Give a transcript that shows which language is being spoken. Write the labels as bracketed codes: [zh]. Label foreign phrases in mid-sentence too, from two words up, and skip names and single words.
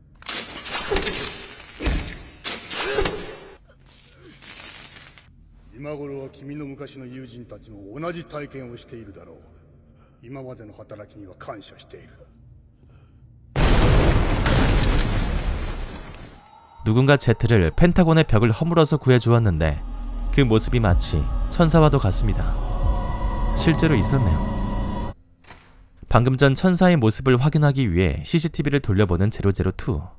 [ja] 今頃は君の昔の友人たちも同じ体験をしているだろう。今までの働きには感謝している。 [ko] 누군가 제트를 펜타곤의 벽을 허물어서 구해주었는데 그 모습이 마치 천사와도 같습니다. 실제로 있었네요. 방금 전 천사의 모습을 확인하기 위해 CCTV를 돌려보는 002.